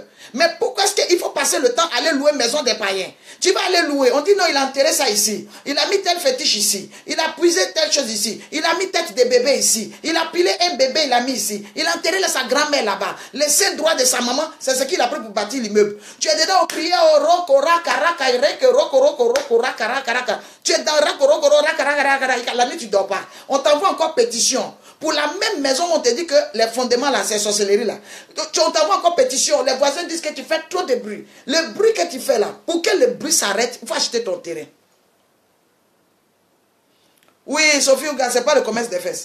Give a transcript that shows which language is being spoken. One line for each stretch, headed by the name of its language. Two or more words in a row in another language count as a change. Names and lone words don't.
French: Mais pourquoi est-ce qu'il faut passer le temps à aller louer maison des païens? Tu vas aller louer, on dit non, il a enterré ça ici. Il a mis tel fétiche ici. Il a puisé telle chose ici. Il a mis tête de bébé ici. Il a pilé un bébé, il a mis ici. Il a enterré sa grand-mère là-bas. Les seins droits de sa maman, c'est ce qu'il a pris pour bâtir l'immeuble. Tu es dedans au crier au roko raka raka reke roko roko roko raka raka raka. Tu es dans rako roko raka raka raka. La nuit tu dors pas. On t'envoie encore pétition. Pour la même maison, on te dit que les fondements là, c'est sorcellerie là. On t'envoie encore pétition. Les voisins disent que tu fais trop de bruit. Le bruit que tu fais là, pour que le bruit s'arrête, il faut acheter ton terrain. Oui, Sophie Ouga, c'est pas le commerce des fesses.